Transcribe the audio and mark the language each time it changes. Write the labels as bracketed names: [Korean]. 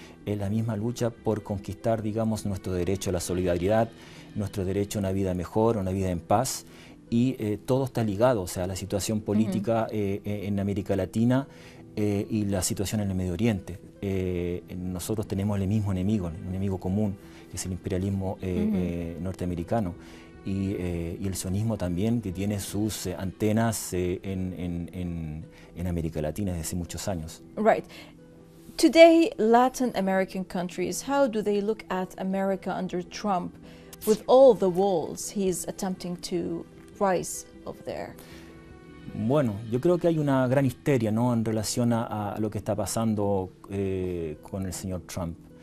[Spanish] Es la misma lucha por conquistar, digamos, nuestro derecho a la solidaridad, nuestro derecho a una vida mejor, a una vida en paz, y todo está ligado, o sea, la situación política en América Latina y la situación en el Medio Oriente. Nosotros tenemos el mismo enemigo, un enemigo común, que es el imperialismo norteamericano. Y el sionismo también, que tiene sus antenas en América Latina desde hace muchos años. [English] Right. Today, Latin American countries, how do they look at America under Trump with all the walls he's attempting to rise over there? [Spanish] Bueno, yo creo que hay una gran histeria, ¿no?, en relación a lo que está pasando con el señor Trump.